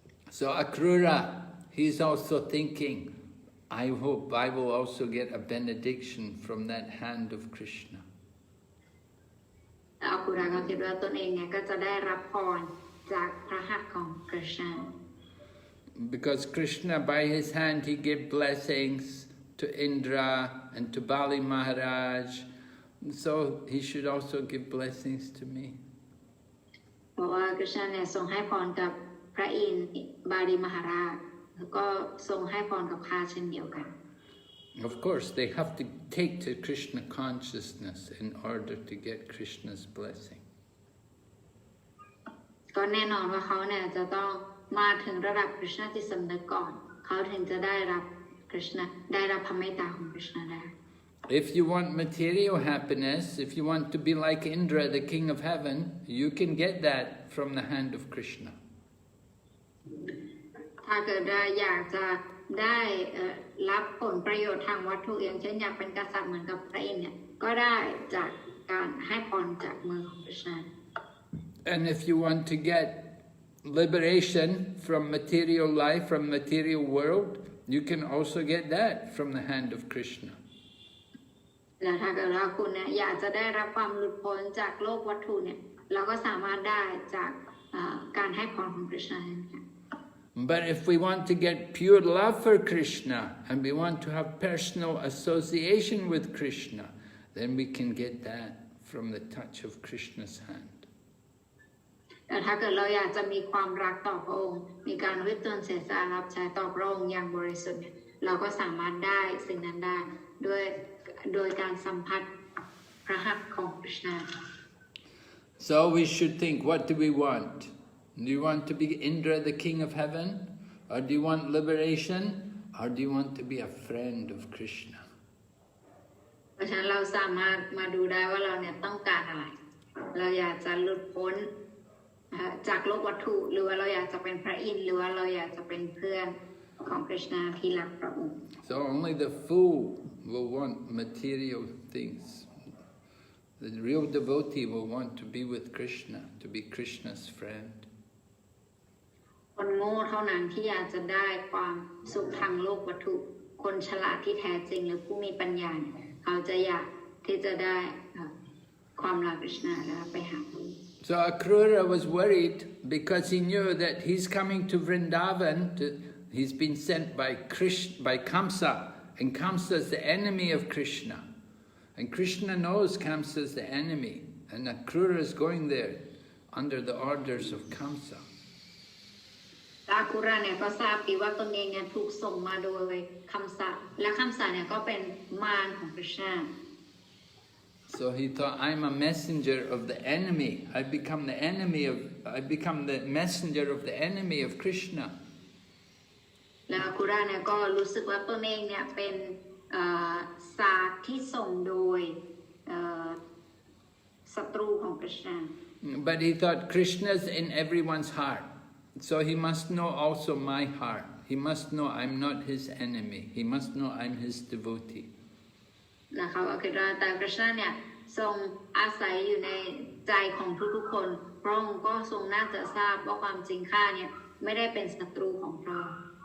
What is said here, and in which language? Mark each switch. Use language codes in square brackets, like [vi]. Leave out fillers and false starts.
[en] So Akrura, he's also thinking, I hope I will also get a benediction from that hand of Krishna. [th] อาคุระก็คิดว่าตนเองเนี่ยก็จะได้รับพรจากพระหัตถ์ของคริชนา [en] Because Krishna, by his hand, he gave blessings to Indra and to Bali Maharaj. So he should also give blessings to me. [th] เพราะว่าคริชนาเนี่ยทรงให้พรกับพระอินทร์บาลีมหาราชแล้วก็ทรงให้พรกับข้าเช่นเดียวกัน [en] Of course, they have to take to Krishna consciousness in order to get Krishna's blessing. [th] ก็แน่นอนว่าเขาเนี่ยจะต้องมาถึงระดับคริชนาจิตสำนึกก่อนเขาถึงจะได้รับคริชนาได้รับพระเมตตาของคริชนาได้ [en] If you want material happiness, if you want to be like Indra, the king of heaven, you can get that from the hand of Krishna. [th] ถ้าเกิดว่าอยากจะได้รับผลประโยชน์ทางวัตถุอย่างเช่นอยากเป็นกษัตริย์เหมือนกับพระอินทร์เนี่ยก็ได้จากการให้พรจากมือของคริชนา [en] And if you want to get liberation from material life, from material world, you can also get that from the hand of Krishna. [th] และถ้าเกิดว่าคุณเนี่ยอยากจะได้รับความหลุดพ้นจากโลกวัตถุเนี่ยเราก็สามารถได้จากการให้พรของคริชนา [en] But if we want to get pure love for Krishna and we want to have personal association with Krishna, then we can get that from the touch of Krishna's hand. [th] แต่ถ้าเกิดเราอยากจะมีความรักต่อพระองค์มีการวิตนเสียสละรับใช้ต่อพระองค์อย่างบริสุทธิ์เราก็สามารถได้สิ่งนั้นได้โดยการสัมผัสพระหัตถ์ของคริชนา [en] So we should think, what do we want? Do you want to be Indra, the king of heaven? Or do you want liberation? Or do you want to be a friend of Krishna? [th] เพราะฉะนั้นเราสามารถมาดูได้ว่าเราเนี่ยต้องการอะไรเราอยากจะหลุดพ้นจากโลกวัตถุหรือว่าเราอยากจะเป็นพระอินทร์หรือว่าเราอยากจะเป็นเพื่อนของคริชนาที่รักพระองค์ [en] So only the fool will want material things. The real devotee will want to be with Krishna, to be Krishna's friend. [th] คนโง่เท่านั้นที่อยากจะได้ความสุขทางโลกวัตถุคนฉลาดที่แท้จริงหรือผู้มีปัญญาเขาจะอยากที่จะได้ความรักคริชนาและไปหาพระองค์ [en] So Akrura was worried because he knew that he's coming to Vrndavan. He's been sent by Kamsa, and Kamsa is the enemy of Krishna. And Krishna knows Kamsa is the enemy, and Akrura is going there under the orders of Kamsa. [th] อาคุระเนี่ยก็ทราบดีว่าตนเองเนี่ยถูกส่งมาโดยคัมสะและคัมสะเนี่ยก็เป็นมารของคริชนา [en] So he thought, I'm a messenger of the enemy. I become the messenger of the enemy of Krishna. [th] และอาคุระเนี่ยก็รู้สึกว่าตนเองเนี่ยเป็นศาสตร์ที่ส่งโดยศัตรูของคริชนา [en] But he thought Krishna's in everyone's heart. So he must know also my heart. He must know I'm not his enemy. He must know I'm his devotee. [th] นะคะว่าคือแต่คริชนาเนี่ยทรงอาศัยอยู่ในใจของทุกๆคนพระองค์ก็ทรงน่าจะทราบว่าความจริงข้าเนี่ยไม่ได้เป็นศัตรูของพระองค์